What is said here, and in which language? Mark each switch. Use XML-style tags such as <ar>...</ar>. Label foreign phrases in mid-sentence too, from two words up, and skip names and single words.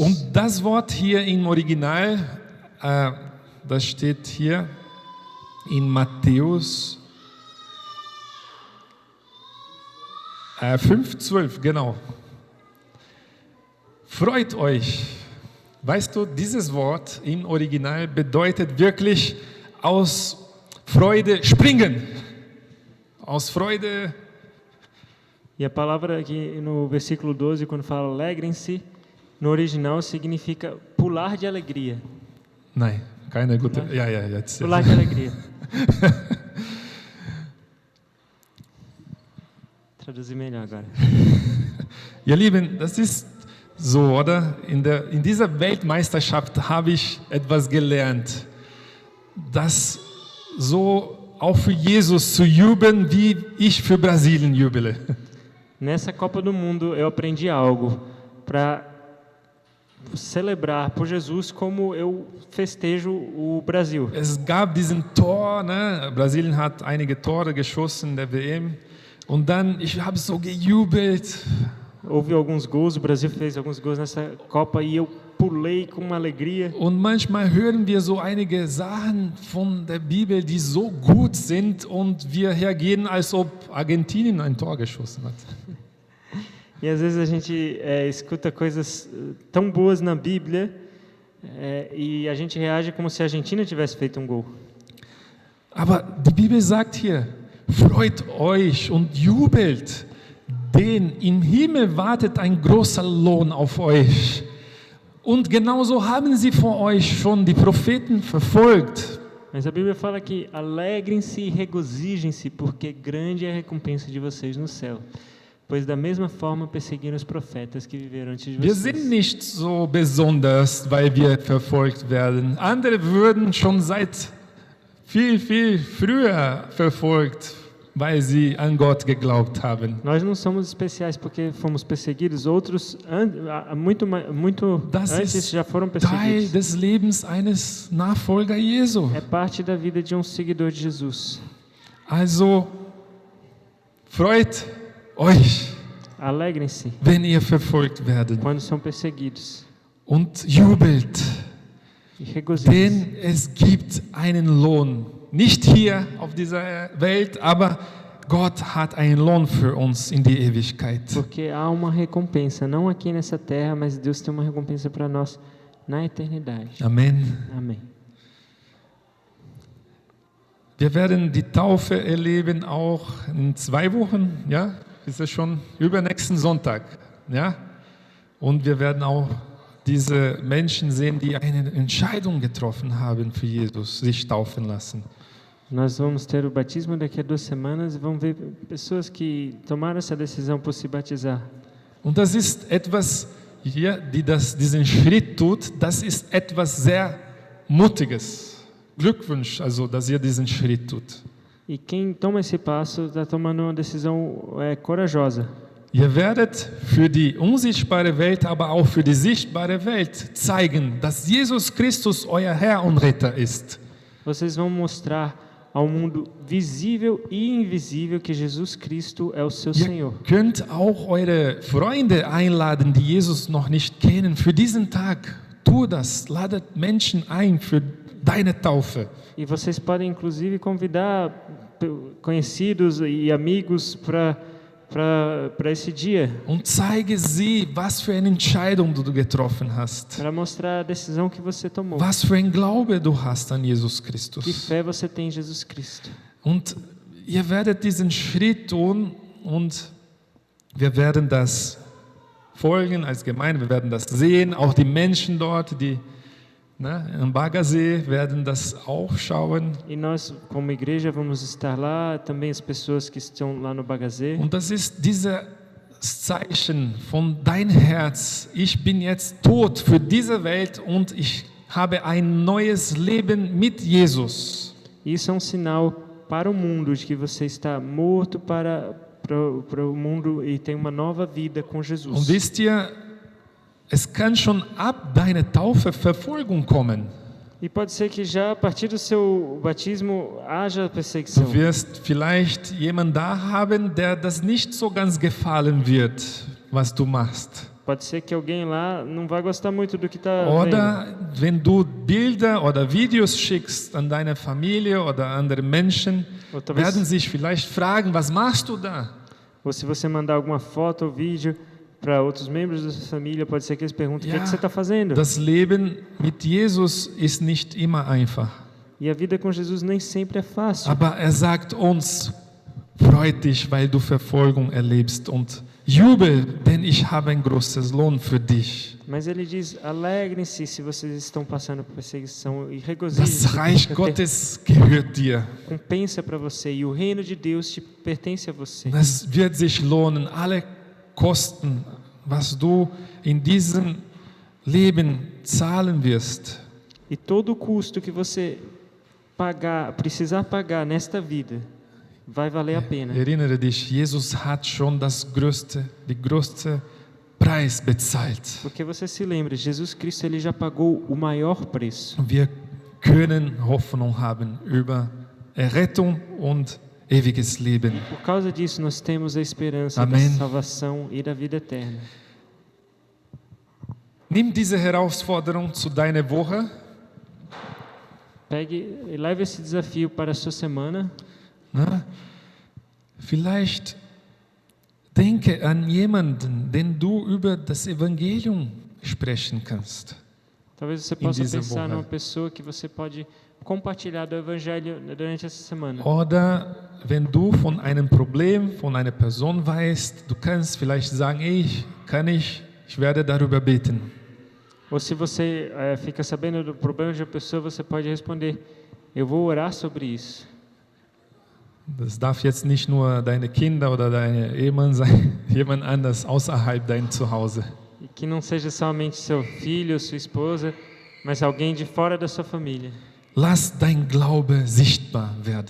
<de>Und das Wort hier im Original, das steht hier in Matthäus 5,12, genau. Freut euch. Weißt du, dieses Wort im Original bedeutet wirklich aus Freude springen. Aus Freude.</de> <pt>E a palavra aqui no versículo 12, quando fala alegrem-se, no original significa pular de alegria.</pt> <de>Nein, keine gute. Ja, jetzt.</de> <pt>Pular de alegria. Traduzir melhor agora.</pt> <de>Ihr Lieben, das ist so, oder? In dieser Weltmeisterschaft habe ich etwas gelernt, dass so auch für Jesus zu jubeln, wie ich für Brasilien jubele.</de> <pt>Nessa Copa do Mundo eu aprendi algo para celebrar por Jesus como eu festejo o Brasil.</pt> <de>Es gab diesen Tor, ne? Brasilien hat einige Tore geschossen in der WM und dann, ich habe so gejubelt.</de> <pt>Houve alguns gols, o Brasil fez alguns gols nessa Copa e eu pulei com uma alegria.</pt> <de>Und manchmal hören wir so einige Sachen von der Bibel, die so gut sind und wir reagieren, als ob Argentinien ein Tor geschossen hat.</de> <pt>E às vezes a gente escuta coisas tão boas na Bíblia e a gente reage como se a Argentina tivesse feito um gol.</pt> <de>Aber die Bibel sagt hier, freut euch und jubelt, denn im Himmel wartet ein großer Lohn auf euch. Und genauso haben sie vor euch schon die Propheten verfolgt.</de> <pt>Mas a Bíblia fala que alegrem-se e regozijem-se, porque grande é a recompensa de vocês no céu. Pois da mesma forma perseguiram os profetas que viveram antes de</pt> <de>Wir</de> <pt>vocês.</pt> <de>sind nicht so besonders, weil wir verfolgt werden. Andere würden schon seit viel, viel früher verfolgt, weil sie an Gott geglaubt haben.</de> <pt>Nós não somos especiais porque fomos perseguidos, outros muito</pt> <de>Das</de> <pt>antes</pt> <de>ist</de> <pt>já foram</pt> <de>Teil</de> <pt>perseguidos.</pt> <de>des Lebens eines Nachfolger Jesu.</de> <pt>É parte da vida de um seguidor de Jesus.</pt> <de>Also freut euch,</de> <pt>Alegrem-se</pt> <de>wenn ihr verfolgt werdet</de> <pt>quando são perseguidos</pt> <de>und jubelt,</de> <pt>e regozijem-se,</pt> <de>denn es gibt einen Lohn. Nicht hier auf dieser Welt, aber Gott hat einen Lohn für uns in die Ewigkeit.</de> <pt>porque há uma recompensa, não aqui nessa terra, mas Deus tem uma recompensa para nós na eternidade.</pt> <de>Amen.</de> <pt>Amém.</pt> <de>Wir werden die Taufe erleben auch in 2 Wochen, ja? Ist es schon übernächsten Sonntag, ja? Und wir werden auch diese Menschen sehen, die eine Entscheidung getroffen haben für Jesus, sich taufen lassen.</de> <pt>Nós vamos ter o batismo daqui a 2 semanas e vamos ver pessoas que tomaram essa decisão por se batizar.</pt> <de>Und das ist etwas hier, die diesen Schritt tut, das ist etwas sehr Mutiges. Glückwunsch, also, dass ihr diesen Schritt tut.</de> <pt>E quem toma esse passo está tomando uma decisão corajosa.</pt> <de>Ihr werdet für die unsichtbare Welt, aber auch für die sichtbare Welt zeigen, dass Jesus Christus euer Herr und Retter ist.</de> <pt>Vocês vão mostrar ao mundo visível e invisível que Jesus Cristo é o seu</pt> <de>Ihr</de> <pt>Senhor.</pt> <de>könnt auch eure Freunde einladen, die Jesus noch nicht kennen, für diesen Tag. Tu das, ladet Menschen ein für deine Taufe.</de> <pt>E vocês podem inclusive convidar conhecidos e amigos para esse dia,</pt> <de>Und zeige sie, was für eine Entscheidung du getroffen hast.</de> <pt>para mostrar a decisão que você tomou.</pt> <de>Was für ein Glaube du hast an Jesus</de> <pt>Que</pt> <de>Christus.</de> <pt>fé você tem em Jesus Cristo.</pt> <de>Und ihr werdet diesen Schritt tun und wir werden das folgen als Gemeinde, wir werden das sehen. Auch die Menschen dort, die am Baggersee, werden das auch schauen.</de> <pt>E nós, como igreja, vamos estar lá, também as pessoas que estão lá no Bagazê.</pt> <de>Und das ist dieses Zeichen von dein Herz. Ich bin jetzt tot für diese Welt und ich habe ein neues Leben mit Jesus.</de> <pt>Isso é um sinal para o mundo de que você está morto para o mundo e tem uma nova vida com</pt> <de>Und</de> <pt>Jesus.</pt> <de>wisst ihr, es kann schon ab deiner Taufe Verfolgung kommen.</de> <pt>E pode ser que já a partir do seu batismo haja perseguição.</pt> <de>Du wirst vielleicht jemanden da haben, der das nicht so ganz gefallen wird, was du machst.</de> <pt>Pode ser que alguém lá não vai gostar muito do que está vendo.</pt> <de>Oder wenn du Bilder oder Videos schickst an deine Familie oder andere Menschen,</de> <pt>Ou talvez,</pt> <de>werden sich vielleicht fragen, was machst du da?</de> <pt>ou se você mandar alguma foto ou vídeo para outros membros da sua família, pode ser que eles perguntem: o que, é que você está fazendo?</pt> <de>Das Leben mit Jesus ist nicht immer einfach.</de> <pt>E a vida com Jesus nem sempre é fácil.</pt> <de>Aber er sagt uns, freut dich, weil du Verfolgung erlebst und jubel, denn ich habe ein großes Lohn für dich.</de> <pt>Mas ele diz: alegrem-se se vocês estão passando por perseguição e</pt> <de>Das</de> <pt>regozijem-se.</pt> <de>Reich Gottes gehört dir.</de> <pt>Recompensa para você e o reino de Deus te pertence a você.</pt> <de>Es wird sich lohnen, alle Kosten, was du in diesem Leben zahlen wirst.</de> <pt>E todo o custo que você precisar pagar nesta vida, vai valer a pena.</pt> <de>Erinnere dich, Jesus hat schon die größte Preis bezahlt.</de> <pt>Porque você se lembra, Jesus Cristo ele já pagou o maior preço.</pt> <de>Wir können Hoffnung haben über Errettung und ewiges Leben.</de> <pt>Por causa disso, nós temos a esperança Amém. da salvação e da vida eterna.</pt> <de>Nimm diese Herausforderung zu deiner Woche.</de> <pt>Pegue e leve esse desafio para a sua semana.</pt> <de>Ne? Vielleicht denke an jemanden, den du über das Evangelium sprechen kannst.</de> <pt>Talvez você possa</pt> <de>dieser</de> <pt>pensar</pt> <de>Woche.</de> <pt>numa pessoa que você pode compartilhar do Evangelho durante essa semana.</pt> <de>Oder wenn du von einem Problem, von einer Person weißt, du kannst vielleicht sagen, ich werde darüber beten.</de> <pt>Ou se você fica sabendo do problema de uma pessoa, você pode responder: eu vou orar sobre isso.</pt> <de>Das darf jetzt nicht nur deine Kinder oder dein Ehemann sein, jemand anders außerhalb dein Zuhause.</de> <pt>E que não seja somente seu filho ou sua esposa, mas alguém de fora da sua família.</pt> <de>Lass dein Glaube sichtbar werden.</de>